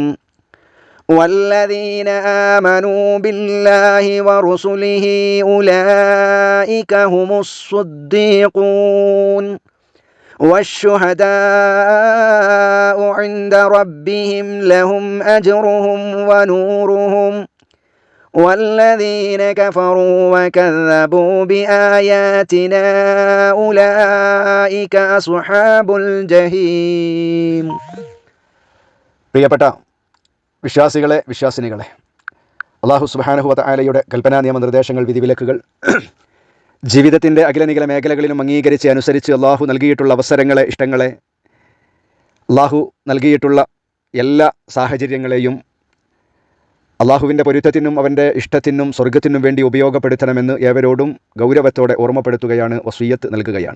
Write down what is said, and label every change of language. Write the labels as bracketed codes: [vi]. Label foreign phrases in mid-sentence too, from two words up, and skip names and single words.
[ar] والذين آمنوا بالله ورسله أولئك هم الصديقون والشهداء عند ربهم لهم أجرهم ونورهم. والذين كفروا وكذبوا بآياتنا أولئك أصحاب الجحيم. [ml] പ്രിയപ്പെട്ട വിശ്വാസികളെ, വിശ്വാസിനികളെ, [ar] الله سبحانه وتعالى [ml] കൽപ്പനാ നിയമനിർദ്ദേശങ്ങൾ, വിധിവിലക്കുകൾ ജീവിതത്തിൻ്റെ അഖിലനിഖില മേഖലകളിലും അംഗീകരിച്ച് അനുസരിച്ച് അല്ലാഹു നൽകിയിട്ടുള്ള അവസരങ്ങളെ, ഇഷ്ടങ്ങളെ, അല്ലാഹു നൽകിയിട്ടുള്ള എല്ലാ സാഹചര്യങ്ങളെയും അല്ലാഹുവിൻ്റെ പൊരുത്തത്തിനും അവൻ്റെ ഇഷ്ടത്തിനും സ്വർഗത്തിനും വേണ്ടി ഉപയോഗപ്പെടുത്തണമെന്ന് ഏവരോടും ഗൗരവത്തോടെ ഓർമ്മപ്പെടുത്തുകയാണ്, വസിയ്യത്ത് നൽകുകയാണ്.